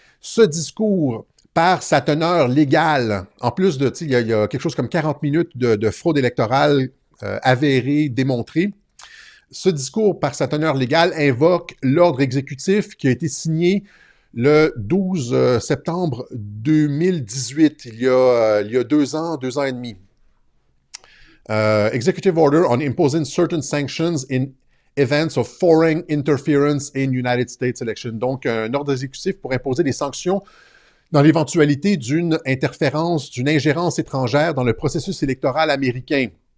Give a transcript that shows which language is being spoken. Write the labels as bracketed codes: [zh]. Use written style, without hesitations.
[fr] Ce discours, par sa teneur légale, en plus de, il y a quelque chose comme 40 minutes de fraude électorale avérée, démontrée. Ce discours, par sa teneur légale, invoque l'ordre exécutif qui a été signé le 12 septembre 2018, il y a 2 ans et demi. [en] Executive Order on imposing certain sanctions in events of foreign interference in United States election. [fr] Donc, un ordre exécutif pour imposer des sanctions dans l'éventualité d'une interférence, d'une ingérence étrangère dans le processus électoral américain.